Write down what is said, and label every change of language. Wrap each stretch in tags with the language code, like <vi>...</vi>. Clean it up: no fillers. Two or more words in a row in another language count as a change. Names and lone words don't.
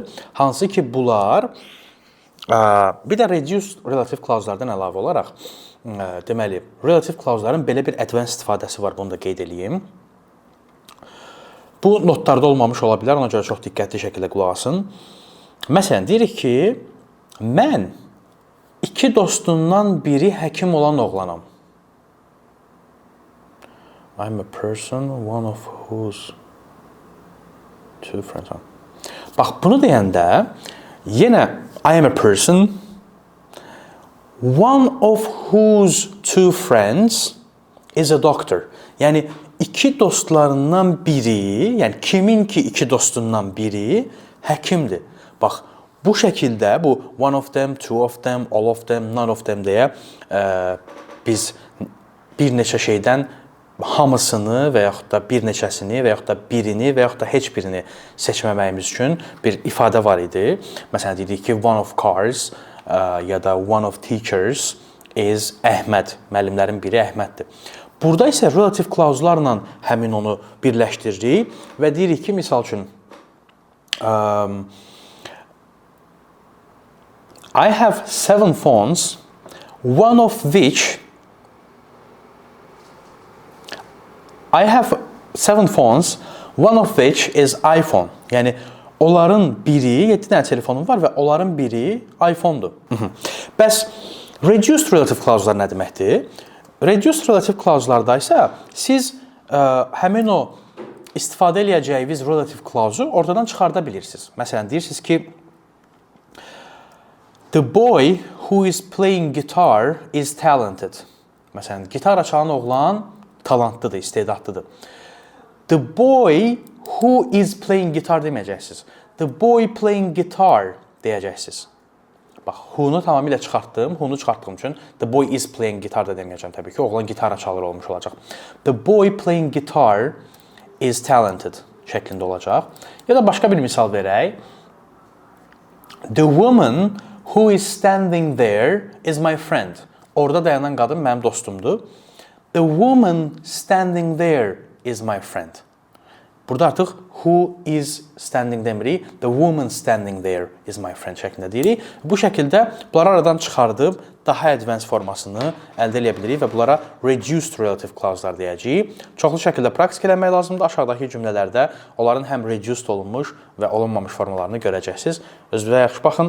<az>Hansı ki bunlar, bir də</az> <en>reduced relative clause'lardan</en> <az>əlavə olaraq, deməli,</az> <en>relative clause'ların</en> <az>belə bir advanced istifadəsi var, bunu da qeyd edeyim. Bu notlarda olmamış ola bilər, ona görə çox diqqətli şəkildə qulaq asın. Məsələn, deyirik ki, mən iki dostumdan biri həkim olan oğlanam.</az> <en>I'm a person, one of whose two friends are.</en> <az>Bax, bunu deyəndə, yenə</az> <en>I am a person, one of whose two friends is a doctor.</en> <az>Yəni, iki dostlarından biri, yəni kimin ki iki dostundan biri həkimdir. Bax, bu şəkildə, bu</az> <en>one of them, two of them, all of them, none of them</en> <az>deyə biz bir neçə şeydən hamısını və yaxud da bir neçəsini və yaxud da birini və yaxud da heç birini seçməməyimiz üçün bir ifadə var idi. Məsələn, dedik ki,</az> <en>one of cars</en> <az>ya da</az> <en>one of teachers is Əhməd.</en> <az>Müəllimlərin biri Əhməddir. Burada isə</az> <en>relative clause'larla</en> <az>həmin onu birləşdiririk və deyirik ki, misal üçün,</az> <en>I have 7 phones, one of which is iPhone.</en> <az>Yəni, onların biri, 7 dənə telefonum var və onların biri iPhone-dur. Bəs</az> <en>reduced relative clause'lar</en> <az>nə deməkdir?</az> <en>Reduced relative clause'larda</en> <az>isə siz həmin o istifadə eləyəcəyiniz</az> <en>relative clause'u</en> <az>ortadan çıxarda bilirsiniz. Məsələn, deyirsiniz ki,</az> <en>the boy who is playing guitar is talented.</en> <az>Məsələn, gitar çalan oğlan talantlıdır, istedadlıdır.</az> <en>The boy who is playing guitar deməyəcəksiniz. The boy playing guitar deyəcəksiniz.</en> <az>Bax, who-nu tamamilə çıxartdım. Who-nu çıxartdığım üçün</az> <en>the boy is playing guitar</en> <az>da deməyəcəm təbii ki. Oğlan gitara çalır olmuş olacaq.</az> <en>The boy playing guitar is talented</en> <az>şəklində olacaq. Ya da başqa bir misal verək.</az> <en>The woman who is standing there is my friend.</en> <az>Orada dayanan qadın mənim dostumdur.</az> <en>The woman standing there is my friend.</en> <az>Burada artıq</az> <en>who is standing demirik, the woman standing there is my friend</en> <az>şəklində deyirik. Bu şəkildə bunları aradan çıxardıb daha advanced formasını əldə edə bilirik və bunlara reduced</az> <en>relative clause'lar</en> <az>deyəcəyik. Çoxlu şəkildə praktik eləmək lazımdır. Aşağıdakı cümlələrdə onların həm reduced olunmuş və olunmamış formalarını görəcəksiniz. Özünüzə yaxşı baxın.</az>